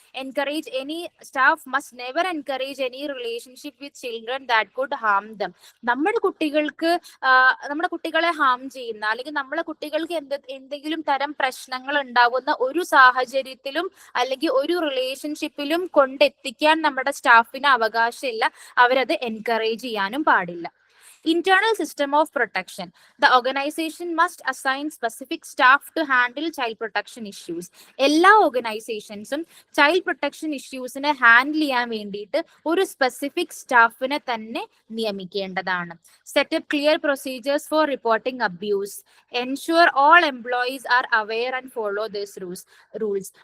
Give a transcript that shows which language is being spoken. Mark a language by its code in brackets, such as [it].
[en] Encourage any staff must never encourage any relationship with children that could harm them. [ml] നമ്മുടെ കുട്ടികളെ Ham ചെയ്യുന്ന അല്ലെങ്കിൽ നമ്മളെ കുട്ടികൾക്ക് എന്തെങ്കിലും തരം പ്രശ്നങ്ങൾ ഉണ്ടാകുന്ന ഒരു സാഹചര്യത്തിലും അല്ലെങ്കിൽ ഒരു റിലേഷൻഷിപ്പിലും കൊണ്ടെത്തിക്കാൻ നമ്മുടെ സ്റ്റാഫിന് അവകാശമില്ല. അവരത് എൻകറേജ് ചെയ്യാനും പാടില്ല. [en] Internal system of protection. The organization must assign specific staff to handle child protection issues. [ml] എല്ലാ ഓർഗനൈസേഷൻസും ചൈൽഡ് പ്രൊട്ടക്ഷൻ ഇഷ്യൂസിനെ ഹാൻഡിൽ ചെയ്യാൻ വേണ്ടിയിട്ട് ഒരു സ്പെസിഫിക് സ്റ്റാഫിനെ തന്നെ നിയമിക്കേണ്ടതാണ്. [en] Set up clear procedures for reporting abuse. Ensure all employees are aware and follow this rules.